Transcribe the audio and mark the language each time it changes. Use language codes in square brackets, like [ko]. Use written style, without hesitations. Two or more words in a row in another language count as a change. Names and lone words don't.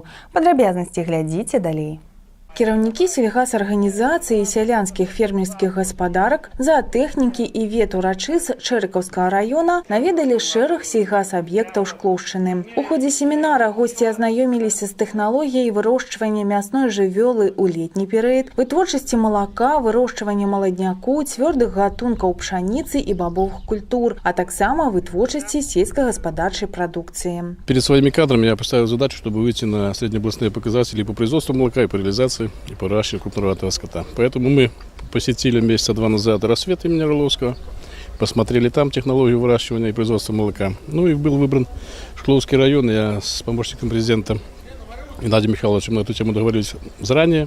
[be] Падрабязнасці глядзіце далей. Кіраўнікі сельгасарганізацыі і сялянскіх фермерскіх гаспадарак, заатэхнікі і ветурачыс Чэрыкаўскага раёна наведалі шэраг сельгасаб'ектаў Шклоўшчыны. У ходзе семінара госці азнаёміліся з тэхналогіяй вырошчвання мясной жывёлы ў летні перыяд, вытворчасці малака, вырошчвання маладняку, цвёрдых гатункаў пшаніцы і бабовых культур, а таксама вытворчасці сельскагаспадарчай прадукцыі. [ru] Перед своими кадрами я поставил задачу, чтобы выйти на среднеобластные показатели по производству молока и по реализации и по выращиванию крупнорогатого скота. Поэтому мы посетили месяца 2 назад Рассвет имени Орловского, посмотрели там технологию выращивания и производства молока. Ну и был выбран Шклоўский район. Я с помощником президента Геннадием Михайловичем на эту тему договорились заранее.